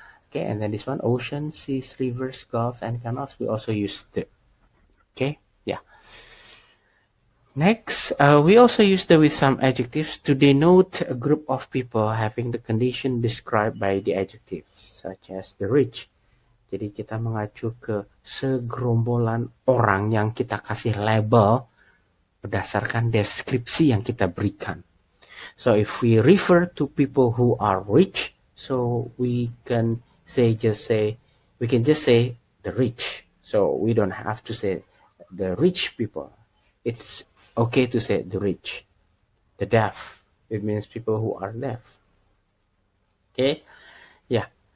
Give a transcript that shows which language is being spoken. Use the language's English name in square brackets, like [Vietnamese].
[English] Okay, and then this one, ocean, seas, rivers, gulfs, and canals, we also use the. Okay, yeah. Next, we also use the with some adjectives to denote a group of people having the condition described by the adjectives, such as the rich. [Indonesian] Jadi kita mengacu ke segerombolan orang yang kita kasih label berdasarkan deskripsi yang kita berikan. [English] So if we refer to people who are rich, so we can just say the rich. So we don't have to say the rich people. It's okay to say the rich. The deaf, it means people who are deaf. Okay, yeah.